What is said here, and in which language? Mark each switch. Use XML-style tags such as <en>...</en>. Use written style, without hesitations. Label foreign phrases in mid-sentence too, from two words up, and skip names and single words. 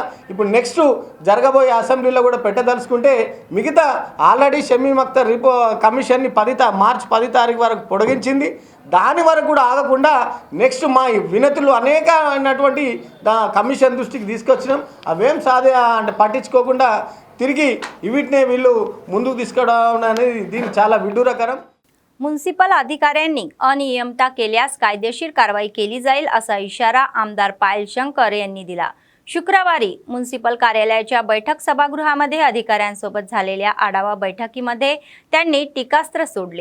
<te>ఇప్పుడు నెక్స్ట్ జరగబోయే అసెంబ్లీలో కూడా పెట్టదలుచుకుంటే మిగతా ఆల్రెడీ షమీమ్ అఖ్తర్ కమిషన్ని మార్చి 10 తారీఖు వరకు పొడిగించింది. దాని వరకు కూడా ఆగకుండా నెక్స్ట్ మా వినతులు అనేకమైనటువంటి కమిషన్ దృష్టికి తీసుకొచ్చినాం. అవేం అంటే పట్టించుకోకుండా తిరిగి వీటినే వీళ్ళు ముందుకు తీసుకురావడం అనేది దీన్ని చాలా విడ్డూరకరం.</te> <mr>म्युनिसिपल अधिकाऱ्यांनी अनियमितता केल्यास कायदेशीर कारवाई केली जाईल असा इशारा आमदार पायल शंकर यांनी दिला. शुक्रवारी म्युनिसिपल कार्यालयाच्या बैठक सभागृहामध्ये अधिकाऱ्यांसोबत झालेल्या आढावा बैठकीमध्ये त्यांनी टीकास्त्र सोडले.</mr>